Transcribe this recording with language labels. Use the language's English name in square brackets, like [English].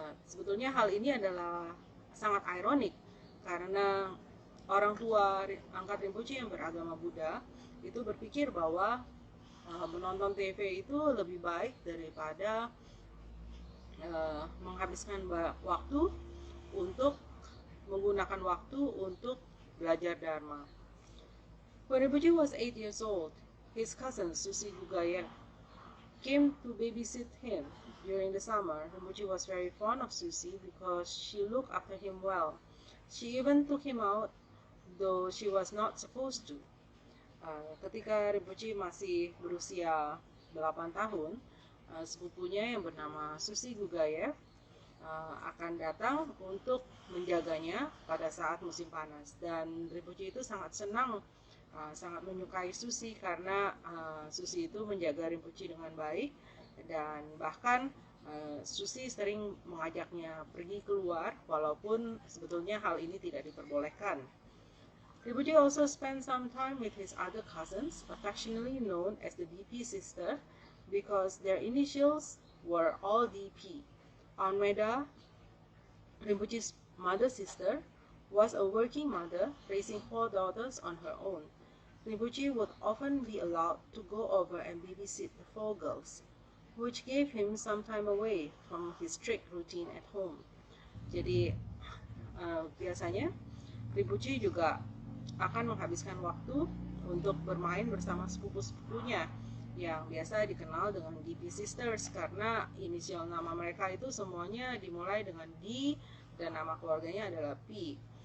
[Indonesian] Sebetulnya hal ini adalah sangat ironik, karena orang tua angkat Rinpoche yang beragama Buddha itu berpikir bahwa menonton TV itu lebih baik daripada menghabiskan waktu untuk menggunakan waktu untuk belajar Dharma. [English] When Rinpoche was 8 years old, his cousin Susi Gugaya came to babysit him during the summer. Rinpoche was very fond of Susi because she looked after him well. She even took him out, though she was not supposed to. [Indonesian] Ketika Rinpoche masih berusia 8 tahun, sepupunya yang bernama Susi Gugayev akan datang untuk menjaganya pada saat musim panas. Dan Rinpoche itu sangat senang, sangat menyukai Susi karena Susi itu menjaga Rinpoche dengan baik, dan bahkan Susi sering mengajaknya pergi keluar walaupun sebetulnya hal ini tidak diperbolehkan. [English] Rinpoche also spent some time with his other cousins, affectionately known as the DP sister, because their initials were all DP. Almeda, Rinpoche's mother sister, was a working mother raising 4 daughters on her own. Rinpoche would often be allowed to go over and babysit the 4 girls, which gave him some time away from his strict routine at home. [Indonesian] Jadi biasanya Rinpoche juga akan menghabiskan waktu untuk bermain bersama sepupu-sepupunya yang biasa dikenal dengan DP Sisters, karena inisial nama mereka itu semuanya dimulai dengan D dan nama keluarganya adalah P.